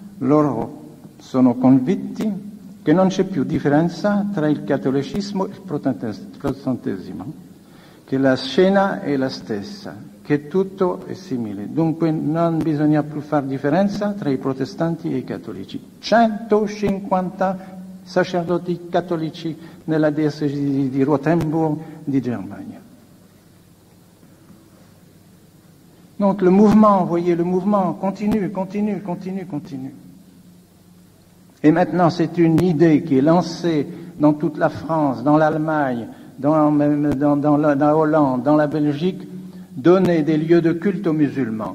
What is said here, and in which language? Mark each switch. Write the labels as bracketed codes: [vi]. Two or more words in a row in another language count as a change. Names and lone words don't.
[it] Loro sono convinti che non c'è più differenza tra il cattolicismo e il protestantesimo, che la scena è la stessa, che tutto è simile. Dunque non bisogna più fare differenza tra i protestanti e i cattolici. 150 sacerdoti cattolici nella diocesi di Rothenburg di Germania. [fr] Donc le mouvement, voyez, le mouvement continue. Et maintenant, c'est une idée qui est lancée dans toute la France, dans l'Allemagne, dans la Hollande, dans la Belgique, donner des lieux de culte aux musulmans.